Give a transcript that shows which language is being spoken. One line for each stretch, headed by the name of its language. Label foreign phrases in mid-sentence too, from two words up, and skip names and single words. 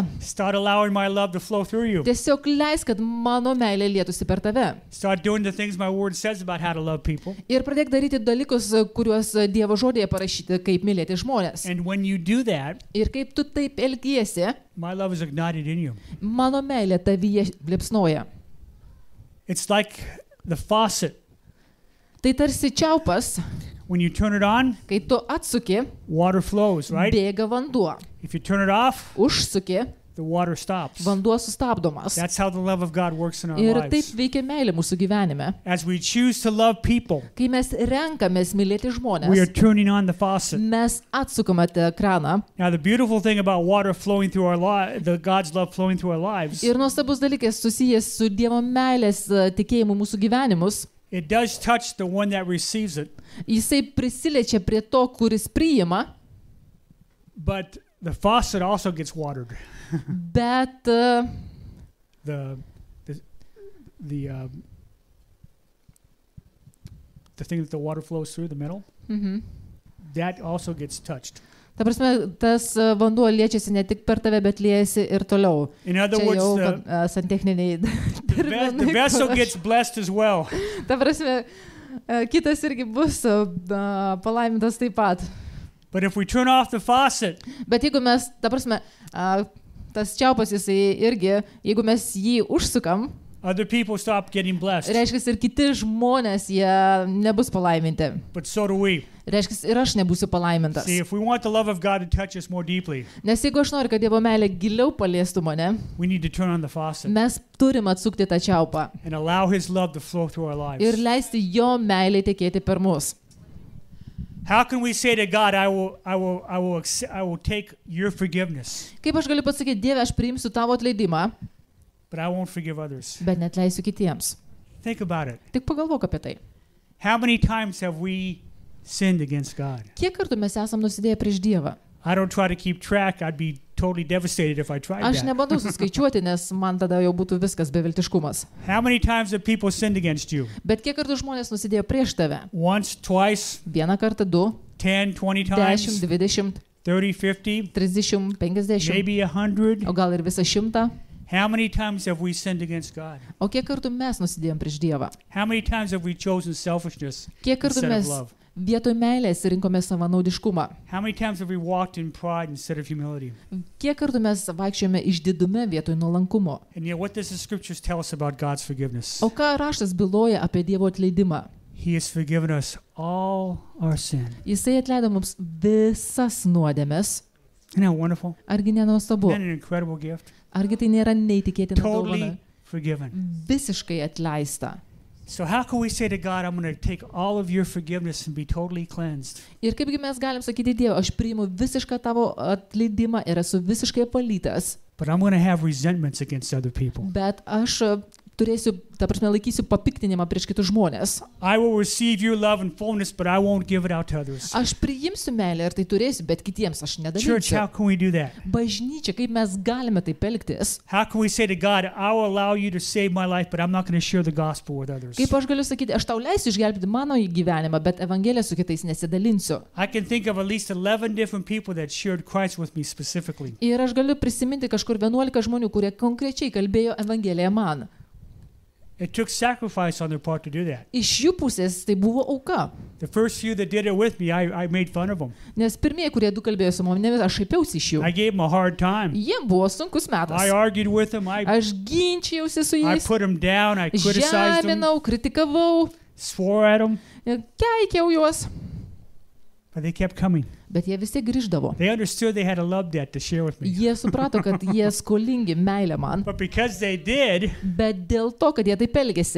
English: Start allowing my love to flow through you.
Lithuanian: Tiesiog leis, kad mano meilė lietųsi per tave.
English: Start doing the things my word says about how to love people.
Lithuanian: Ir pradėk daryti dalykus, kuriuos Dievo žodėje parašyti, kaip mylėti žmonės.
English: And when you do that,
Lithuanian: Ir kaip tu taip elgiesi,
English: my love is ignited in you.
Lithuanian: mano meilė tavyje liepsnoja.
English: It's like the faucet.
Lithuanian: Tai tarsi čiaupas,
English: When you turn it on,
Lithuanian: kai tu atsuki,
English: water flows, right?
Lithuanian: bėga vanduo.
English: If you turn it off,
Lithuanian: Užsuki,
English: the water stops.
Lithuanian: vanduo sustabdomas.
English: That's how the love of God works in our
Lithuanian: Ir taip
English: lives.
Lithuanian: veikia meilė mūsų gyvenime.
English: As we choose to love people,
Lithuanian: Kai mes renkamės mylėti
English: we are
Lithuanian: žmonės,
English: turning on the faucet.
Lithuanian: mes atsukame tą kraną.
English: Now, the beautiful thing about water flowing through our lives, the God's love flowing through our lives,
Lithuanian: Ir nuostabus dalykas susijęs su Dievo meilės tikėjimu mūsų gyvenimus.
English: it does touch the one that receives it,
Lithuanian: Jisai prisiliečia prie to, kuris priima,
English: but the faucet also gets watered.
Lithuanian: bet
English: The the um, the thing that the water flows through, the middle, that also gets touched.
Lithuanian: ta prasme, tas vanduo liečiasi ne tik per tave, bet liejasi ir toliau.
English: In other
Lithuanian: Čia
English: words,
Lithuanian: jau
English: the,
Lithuanian: santechniniai
English: the vessel gets blessed as well.
Lithuanian: Ta prasme, kitas irgi bus palaimintas taip pat.
English: But if we turn off the faucet,
Lithuanian: Bet jeigu mes, ta prasme, tas čiaupas jisai irgi, jeigu mes jį užsukam,
English: other people stop getting blessed.
Lithuanian: reiškia ir kiti žmonės, jie nebus palaiminti.
English: But so do we.
Lithuanian: Reiškia ir aš nebūsiu palaimintas.
English: See, if we want the love of God to touch us more deeply,
Lithuanian: Nes jeigu aš noriu, kad Dievo meilė giliau paliestų mane,
English: we need to turn on the faucet
Lithuanian: mes turim atsukti tą čiaupą
English: and allow his love to flow through our
Lithuanian: ir
English: lives.
Lithuanian: leisti jo meilė tekėti per mus.
English: How can we say to God, I will take your forgiveness,
Lithuanian: Kaip aš galiu pasakyti, Dieve, aš priimsiu tavo atleidimą,
English: but I won't forgive others?
Lithuanian: bet net leisiu kitiems.
English: Think about it.
Lithuanian: Tik pagalvok apie tai.
English: How many times have we sinned against God?
Lithuanian: Kiek kartų mes esam nusidėję prieš Dievą?
English: I don't try to keep track. I'd be totally devastated if I tried
Lithuanian: Aš
English: that.
Lithuanian: nebandau suskaičiuoti, nes man tada jau būtų viskas beviltiškumas.
English: How many times have people sinned against you?
Lithuanian: Bet kiek kartų žmonės nusidėjo prieš tave?
English: Once, twice,
Lithuanian: Vieną kartą, 2,
English: 10, 20
Lithuanian: 10,
English: times,
Lithuanian: 20,
English: 30, 50,
Lithuanian: 30, 50,
English: maybe 100.
Lithuanian: o gal ir visą 100.
English: How many times have we sinned against God?
Lithuanian: O kiek kartų mes nusidėjom prieš Dievą?
English: How many times have we chosen selfishness
Lithuanian: Kiek kartų
English: instead of
Lithuanian: mes
English: love?
Lithuanian: vietoj meilės rinkome savanaudiškumą?
English: How many times have we walked in pride instead of humility?
Lithuanian: Kiek kartų mes vaikščiojame išdidume vietoj nuolankumo?
English: And yet, what does the scriptures tell us about God's forgiveness?
Lithuanian: O ką raštas byloja apie Dievo atleidimą?
English: He has forgiven us all our sin.
Lithuanian: Jisai atleido mums visas nuodėmes.
English: Isn't that wonderful?
Lithuanian: Argi nenuostabu?
English: Isn't that an incredible gift?
Lithuanian: Argi tai nėra neįtikėtina dovana?
English: Totally forgiven.
Lithuanian: Visiškai atleista.
English: So how can we say to God, I'm going to take all of your forgiveness and be totally cleansed?
Lithuanian: Ir kaipgi mes galim sakyti Dievui, aš priimu visišką tavo atleidimą ir esu visiškai apvalytas,
English: But I'm going to have resentments against other people.
Lithuanian: bet aš turėsiu, ta prasme, laikysiu papiktinimą prieš kitus žmonės.
English: I will receive your love and fullness, but I won't give it out to others.
Lithuanian: Aš priimsiu meilę ir tai turėsiu, bet kitiems aš
English: Church, how
Lithuanian: nedalysiu.
English: can we do that?
Lithuanian: Bažnyčia, kaip mes galime taip elgtis?
English: How can we say to God, I will allow you to save my life, but I'm not going to share the gospel with others?
Lithuanian: Kaip aš galiu sakyti, aš tau leisiu išgelbėti mano gyvenimą, bet Evangeliją su kitais nesidalinsiu.
English: I can think of at least 11 different people that shared Christ with me specifically.
Lithuanian: Ir aš galiu prisiminti kažkur 11 žmonių, kurie konkrečiai kalbėjo Evangeliją man.
English: It took sacrifice on their part to do that.
Lithuanian: Iš jų pusės tai buvo auka.
English: The first few that did it with me, I made fun of them.
Lithuanian: Nes pirmieji, kurie du kalbėjo su manimi, aš šaipiausi iš jų.
English: I gave them a hard time.
Lithuanian: Jiem buvo sunkus metas.
English: I argued with them. I
Lithuanian: Aš ginčijausi su
English: I
Lithuanian: jais,
English: put them down. I criticized them,
Lithuanian: žeminau, kritikavau,
English: swore at them,
Lithuanian: keikiau juos,
English: but they kept coming.
Lithuanian: bet jie vis tiek grįždavo.
English: They understood they had a love debt to share with me.
Lithuanian: Jie suprato, kad jie skolingi meilę man,
English: But because they did,
Lithuanian: bet dėl to, kad jie taip elgėsi,